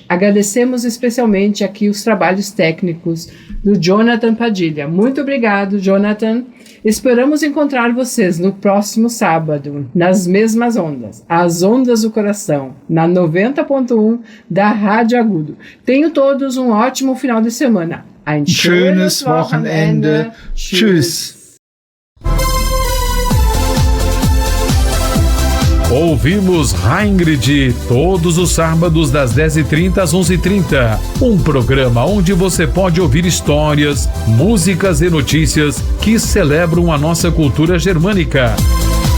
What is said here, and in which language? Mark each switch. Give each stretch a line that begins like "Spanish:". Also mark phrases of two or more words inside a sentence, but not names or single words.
Portuguese: Agradecemos especialmente aqui os trabalhos técnicos do Jonathan Padilha. Muito obrigado, Jonathan. Esperamos encontrar vocês no próximo sábado, nas mesmas ondas, as ondas do coração, na 90.1 da Rádio Agudo. Tenham todos um ótimo final de semana.
German: Ein schönes Wochenende. Tschüss.
Portuguese: Ouvimos Raingrid todos os sábados das 10h30 às 11h30. Um programa onde você pode ouvir histórias, músicas e notícias que celebram a nossa cultura germânica.